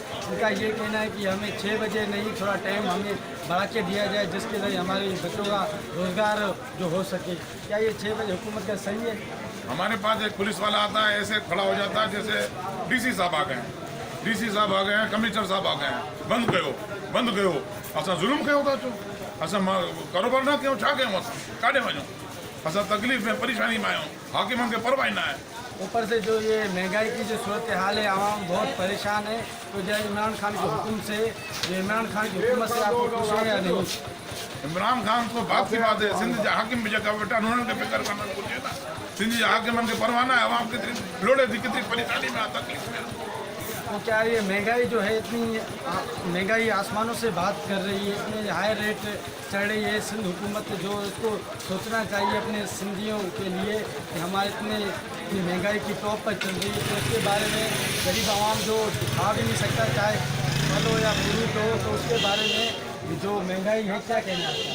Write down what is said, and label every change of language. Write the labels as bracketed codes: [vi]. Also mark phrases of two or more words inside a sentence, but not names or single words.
[ur] ان کا یہ کہنا ہے کہ ہمیں 6 بجے نہیں، تھوڑا ٹائم ہمیں بڑھا کے دیا جائے، جس کے لیے ہمارے بچوں کا روزگار جو ہو سکے. کیا یہ 6 بجے حکومت کا صحیح ہے? ہمارے پاس ایک پولیس والا آتا ہے، ایسے کھڑا ہو جاتا ہے جیسے DC صاحب آ گئے ہیں، DC صاحب آ گئے ہیں، کمشنر صاحب آ گئے ہیں, [sd] बंद कयो असां ज़ुल्म कयो था, छो असां कारोबार न कयूं, छा कयूं, असां काॾे वञूं, असां तकलीफ़ में परेशानी में आहियूं, हाकिमनि खे परवाह न आहे। [ur] اوپر سے جو یہ مہنگائی کی جو صورت حال ہے، عوام بہت پریشان ہے. تو جو عمران خان کے حکم سے، عمران خان کی حکومت سے آپ کو خوش ہے یا نہیں? عمران خان کو بات کی بات ہے, [sd] सिंध जा हाकिम भी जेका वेठा उन्हनि खे फिकर करणु घुरिजे न। सिंध जा हाकिमनि खे परवाह न आहे, आवाम केतिरी लोड़े थी, केतिरी परेशानी में आहे, तकलीफ़ में आहे। [ur] تو کیا یہ مہنگائی جو ہے، اتنی مہنگائی آسمانوں سے بات کر رہی ہے، اتنے [en] high rate [ur] چڑھ رہی ہے، سندھ حکومت جو اس کو سوچنا چاہیے اپنے سندھیوں کے لیے کہ ہمارے اتنی مہنگائی کی ٹاپ پر چل رہی ہے. تو اس کے بارے میں غریب عوام جو کھا بھی نہیں سکتا، چاہے پھل ہو یا فروٹ ہو، تو اس کے بارے میں جو مہنگائی ہے کیا کہنا ہے?